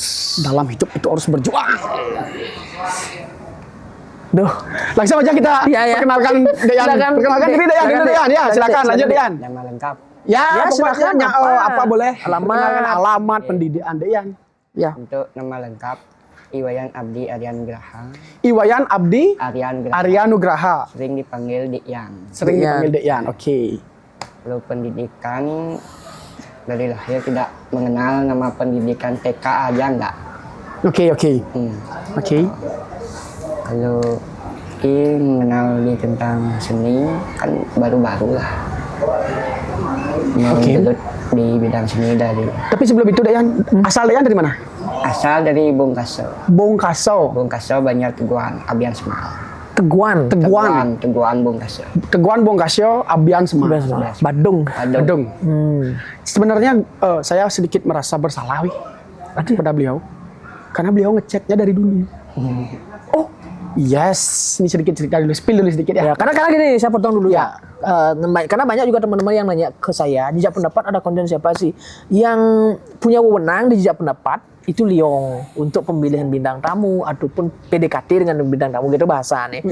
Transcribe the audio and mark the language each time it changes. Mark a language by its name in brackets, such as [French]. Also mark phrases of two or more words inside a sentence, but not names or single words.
[Indonesian] Dalam hidup itu harus berjuang. Duh. Langsung aja kita Iya, ya. perkenalkan Deyan. Silakan. Perkenalkan diri Deyan. Silakan, Deyan. Ya, Dek. silakan lanjut Deyan. Nama lengkap Ya, Ya, pokoknya silakan, apa boleh. Alamat. Perkenalkan alamat pendidikan Deyan. Ya. untuk nama lengkap Iwayan Abdi Aryan Graha. Iwayan Abdi Aryan Graha. Aryanugraha. Sering dipanggil Deyan. Sering Deyan. dipanggil Deyan. Oke. Kalau pendidikan dari lahir tidak mengenal nama pendidikan TK aja enggak. Oke. Hmm. Oke. Kalau mengenal tentang seni kan baru-baru lah. Oke. Mengelut di bidang seni dari Tapi sebelum itu Deyan, asal Deyan dari mana? asal dari Bongkaso. Bongkaso. Bongkaso Banjar Teguan, Abian Semal. Teguan. Teguan Bongkaso. Teguan Bongkaso, Abian Semal. Badung. Badung. Sebenarnya saya sedikit merasa bersalah pada beliau karena beliau ngechatnya dari dulu. [English] Oh, yes. [Indonesian] Ini sedikit cerita dulu, spill dulu sedikit Ya, ya. karena gini, saya potong dulu Ya. karena banyak juga teman-teman yang nanya ke saya, jejak pendapat ada konten siapa sih yang punya wewenang di jejak pendapat itu Liong untuk pemilihan bintang tamu ataupun PDKT dengan bintang tamu gitu bahasa nih.